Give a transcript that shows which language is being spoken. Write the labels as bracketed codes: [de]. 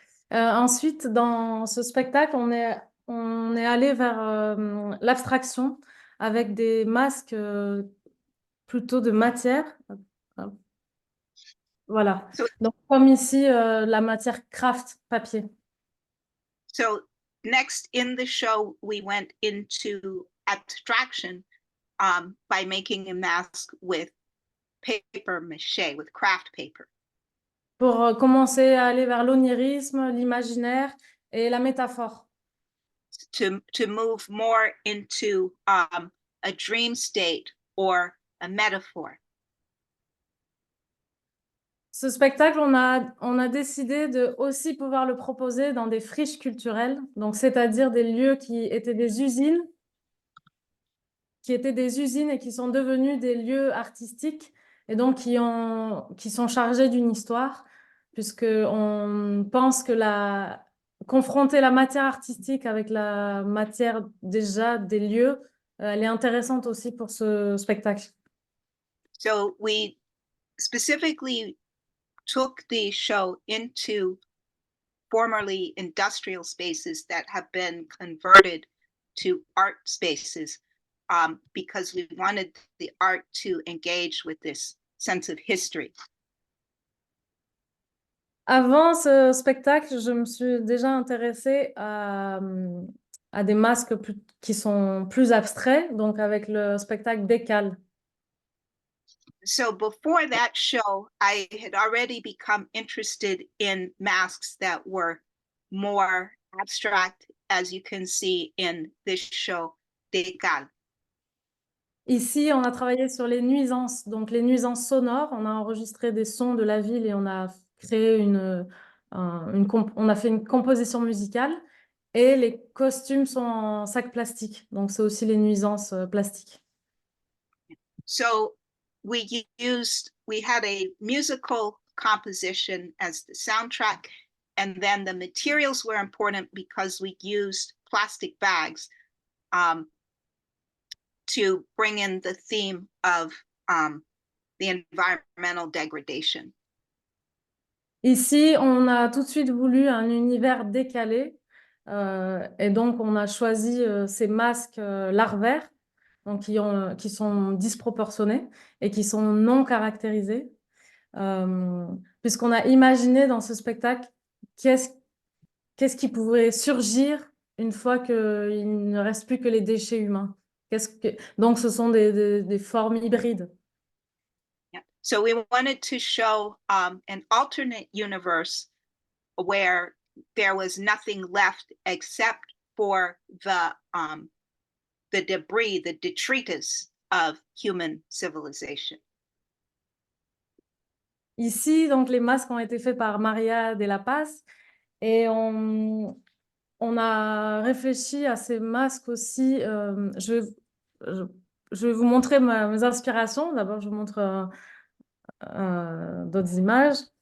[fr] Ensuite, dans ce spectacle, on est allé vers l'abstraction avec des masques plutôt de matière. Voilà. [en] So- [fr] Donc, comme ici, la matière craft papier. [en] So next in the show, we went into abstraction by making a mask with paper mache, with craft paper. [fr] Pour commencer à aller vers l'onirisme, l'imaginaire et la métaphore. [en] To move more into a dream state or a metaphor. [fr] Ce spectacle, on a décidé de aussi pouvoir le proposer dans des friches culturelles, donc c'est-à-dire des lieux qui étaient des usines et qui sont devenus des lieux artistiques et donc qui sont chargés d'une histoire, puisqu'on pense que confronter la matière artistique avec la matière déjà des lieux, elle est intéressante aussi pour ce spectacle. [en] So we specifically took the show into formerly industrial spaces that have been converted to art spaces because we wanted the art to engage with this sense of history. [fr] Avant ce spectacle, je me suis déjà intéressée à des masques qui sont plus abstraits, donc avec le spectacle Décale. [en] So before that show, I had already become interested in masks that were more abstract, as you can see in this show, Decal. [fr] Ici, on a travaillé sur les nuisances, donc les nuisances sonores. On a enregistré des sons de la ville et on a créé on a fait une composition musicale. Et les costumes sont en sac plastique, donc c'est aussi les nuisances plastiques. [en] So we had a musical composition as the soundtrack, and then the materials were important because we used plastic bags to bring in the theme of the environmental degradation. [fr] Ici, on a tout de suite voulu un univers décalé et donc on a choisi ces masques larvaires donc qui sont disproportionnés et qui sont non caractérisés puisqu'on a imaginé dans ce spectacle qu'est-ce qui pourrait surgir une fois qu'il ne reste plus que les déchets humains. Donc, ce sont des formes hybrides. Yeah. [en] So we wanted to show an alternate universe where there was nothing left except for the debris, the detritus of human civilization. [fr] Ici, donc, les masques ont été faits par Maria de la Paz et on a réfléchi à ces masques aussi. Je vais vous montrer mes inspirations. D'abord, je vous montre d'autres images.